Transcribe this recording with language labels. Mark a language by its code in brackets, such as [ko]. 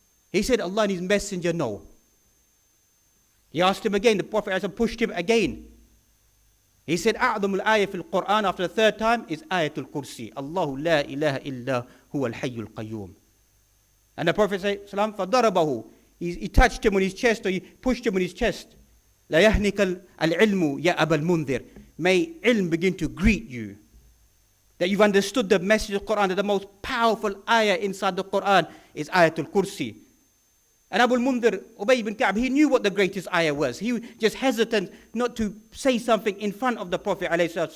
[en] He said, Allah and his messenger know. He asked him again, the Prophet pushed him again. He said, [ar] أعظم الآية في القرآن, [en] after the third time, is Ayatul Kursi. [ar] Allahu la ilaha illa huwa al-hayyul qayyum. [en] And the Prophet said, [ar] فَضَرَبَهُ. [en] He touched him on his chest, or he pushed him on his chest. [ar] لا يهنك العلم يا أبا المنذر. [en] May ilm begin to greet you. That you've understood the message of the Quran, that the most powerful ayah inside the Quran is Ayatul Kursi. And Abu al-Mundhir, Ubay ibn Ka'ab, he knew what the greatest ayah was. He was just hesitant not to say something in front of the Prophet ﷺ.